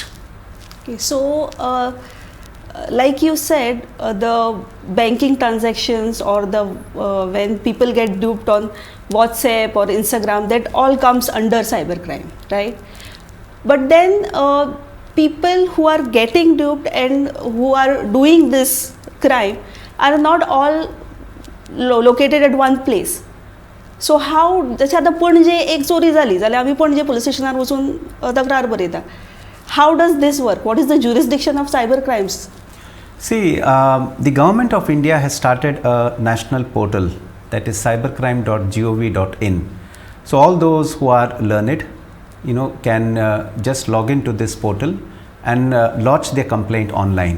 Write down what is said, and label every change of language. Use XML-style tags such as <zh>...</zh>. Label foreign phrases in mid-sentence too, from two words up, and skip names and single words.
<en>Okay, so like you said, the banking transactions or the when people get duped on WhatsApp or Instagram, that all comes under cybercrime, right? But then people who are getting duped and who are doing this crime are not all located at one place.</en> <kok>सो हाव जशें आतां पणजे एक चोरी जाली जाल्यार आमी पणजे पुलीस स्टेशनार वचून तक्रार बरयता.</kok> <en>How does this work? What is the jurisdiction of cyber crimes? See, the government of India has started a national portal, that is cybercrime.gov.in. So all those who are learned, can just log into this portal and lodge their complaint online.</en>